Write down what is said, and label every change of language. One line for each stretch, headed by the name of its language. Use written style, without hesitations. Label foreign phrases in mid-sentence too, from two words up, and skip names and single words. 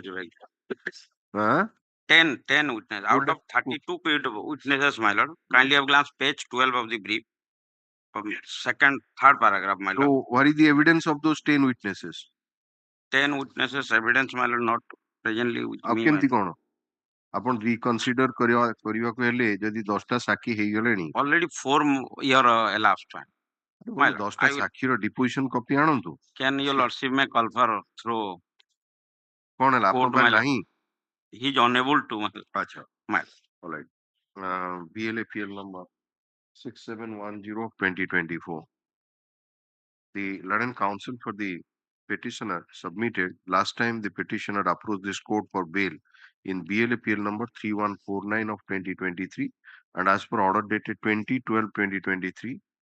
English: Huh? 10 witnesses out of 32 witnesses, my lord. Kindly have glanced page 12 of the brief, second, third paragraph, my lord. So, what is the evidence of those 10 witnesses? 10 witnesses evidence, my lord, not presently with ଆଉ me.
Odia: କେମିତି କ'ଣ ଆପଣ ରିକନସିଡର କରିବାକୁ ହେଲେ ଯଦି 10ଟା ସାକ୍ଷୀ ହେଇଗଲେଣି
English: Already 4 year elapsed. My lord,
Odia: 10ଟା ସାକ୍ଷୀର
English: deposition copy
Odia: ଆଣନ୍ତୁ.
English: Can your lordship may call for through
Odia: କ'ଣ ହେଲା
English: court,
Odia: ଆପଣଙ୍କ ପାଖରେ
English: my lord? ନାହିଁ? He is unable to. ଆଚ୍ଛା. My lord. All right. BLAPL number 6710 of 2024. The learned counsel for the petitioner submitted last time the petitioner approached this court for bail in BLAPL number 3149 of 2023, and as per order dated 2012-2023,